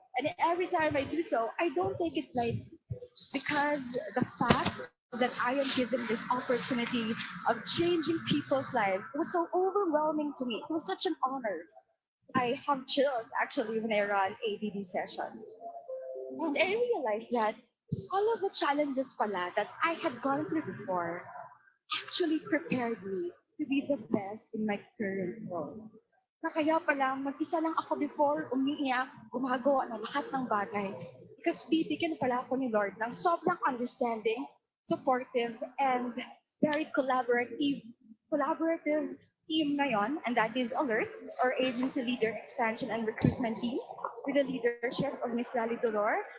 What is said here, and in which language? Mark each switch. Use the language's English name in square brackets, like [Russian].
[English] And every time I do so, I don't take it lightly because the fact that I am given this opportunity of changing people's lives was so overwhelming to me. It was such an honor. I have chills actually when I run ADD sessions. And I realized that all of the challenges pala that I had gone through before actually prepared me to be the best in my current role. [Filipino] Na kaya pala, mag-isa lang ako before, umiiyak, gumagawa ng lahat ng bagay. [English] Because [Filipino] bibigyan pala ako ni Lord ng sobrang [English] understanding, supportive, and very collaborative team ngayon, and that is Alert, our agency leader, expansion, and recruitment team, with the leadership of Miss Lali Dolor.